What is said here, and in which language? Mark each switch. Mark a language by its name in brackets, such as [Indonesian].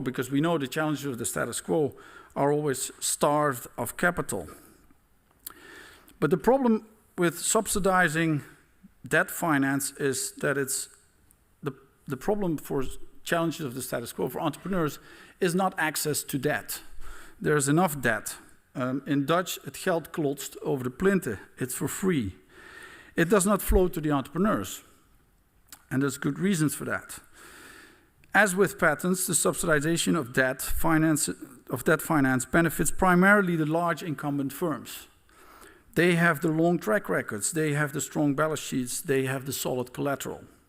[English] Because we know the challenges of the status quo are always starved of capital. But the problem with subsidizing debt finance is that it's the problem for challenges of the status quo for entrepreneurs is not access to debt. There's enough debt. In Dutch, [Dutch] het geld klotst over de plinten. [English] It's for free. It does not flow to the entrepreneurs. And there's good reasons for that. As with patents, the subsidization of debt finance benefits primarily the large incumbent firms. They have the long track records, they have the strong balance sheets, they have the solid collateral.